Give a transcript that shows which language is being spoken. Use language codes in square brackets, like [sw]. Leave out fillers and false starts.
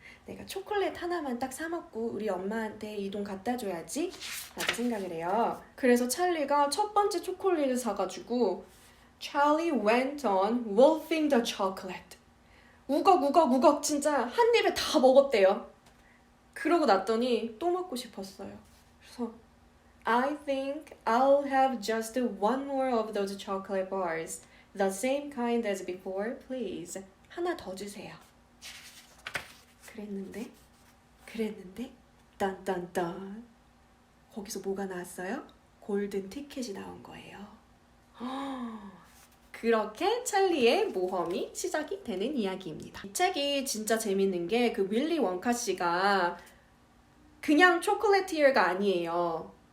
[ko] 내가 초콜릿 하나만 딱 사 먹고 우리 엄마한테 이 돈 갖다 줘야지 라고 생각을 해요. 그래서 찰리가 첫 번째 초콜릿을 사가지고 [en] Charlie went on wolfing the chocolate. 우걱 진짜 한 입에 다 먹었대요. 그러고 났더니 또 먹고 싶었어요. [ko] 그래서 [en] I think I'll have just one more of those chocolate bars. The same kind as before, please. [ko] 하나 더 주세요. 그랬는데 딴딴딴 거기서 뭐가 나왔어요? 골든 티켓이 나온 거예요. 그렇게 찰리의 모험이 시작이 되는 이야기입니다. 이 책이 진짜 재밌는 게 그 윌리 원카 씨가 그냥 초콜릿티어가 아니에요.